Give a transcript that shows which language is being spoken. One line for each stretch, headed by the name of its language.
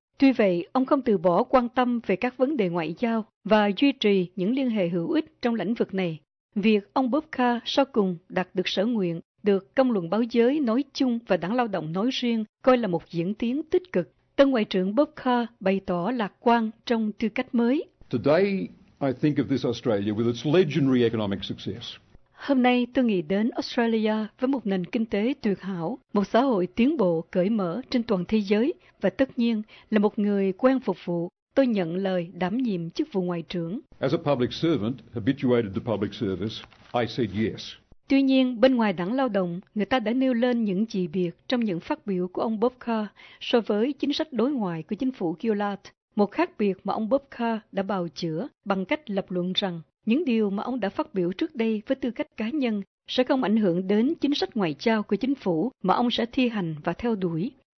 Vietnamese: Tuy vậy, ông không từ bỏ quan tâm về các vấn đề ngoại giao và duy trì những liên hệ hữu ích trong lĩnh vực này. Việc ông Bob Carr sau cùng đạt được sở nguyện, được công luận báo giới nói chung và đảng lao động nói riêng coi là một diễn tiến tích cực. Tân Ngoại trưởng Bob Carr bày tỏ lạc quan trong tư cách mới.
English: Today, I think of this Australia with its legendary economic success.
Vietnamese: Hôm nay, tôi nghĩ đến Australia với một nền kinh tế tuyệt hảo, một xã hội tiến bộ cởi mở trên toàn thế giới và tất nhiên là một người quen phục vụ. Tôi nhận lời đảm nhiệm chức vụ Ngoại trưởng.
English: As a public servant, habituated to public service, I said yes.
Vietnamese: Tuy nhiên, bên ngoài đảng lao động, người ta đã nêu lên những dị biệt trong những phát biểu của ông Bob Carr so với chính sách đối ngoại của chính phủ Gillard. Một khác biệt mà ông Bob Carr đã bào chữa bằng cách lập luận rằng những điều mà ông đã phát biểu trước đây với tư cách cá nhân sẽ không ảnh hưởng đến chính sách ngoại giao của chính phủ mà ông sẽ thi hành và theo đuổi.